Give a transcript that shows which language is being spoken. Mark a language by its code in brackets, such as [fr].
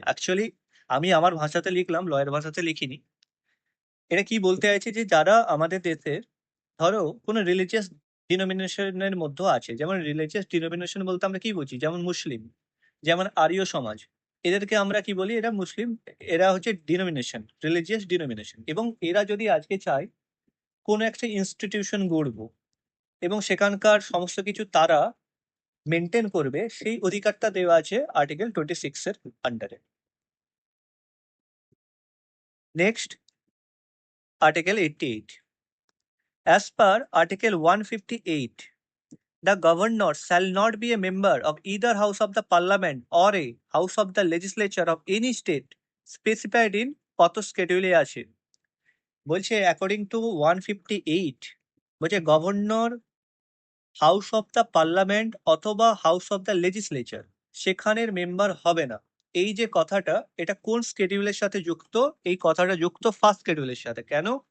[bn] Actually আমি আমার ভাষাতে লিখলাম, লয়ের ভাষাতে লিখিনি। এটা কি বলতে চাইছে, যে যারা আমাদের দেশের ধরো কোনো রিলিজিয়াস ডিনোমিনেশনের মধ্যে আছে, যেমন রিলিজিয়াস ডিনোমিনেশন বলতে আমরা কি বুঝি, যেমন মুসলিম, যেমন আর্য সমাজ, এদেরকে আমরা কি বলি, এরা মুসলিম, এরা হচ্ছে ডিনোমিনেশন, রিলিজিয়াস ডিনোমিনেশন। এবং এরা যদি আজকে চায় কোনো একটা ইনস্টিটিউশন গড়বো এবং সেখানকার সমস্ত কিছু তারা মেনটেন করবে, সেই অধিকারটা দেওয়া আছে আর্টিকেল 26 এর আন্ডারে। Next, article 88, [en] as per article 158, the governor shall not be a member of either house of the parliament or a house of the legislature of any state specified in [bn] কত [en] schedule [bn] এ আছে? বলছে according to 158, বলছে governor house of the parliament অথবা house of the legislature সেখানের member হবে না। এই যে কথাটা, এটা কোন স্কেডিউলের সাথে যুক্ত? এই কথাটা যুক্ত ফার্স্ট স্কেডিউলের সাথে। কেন?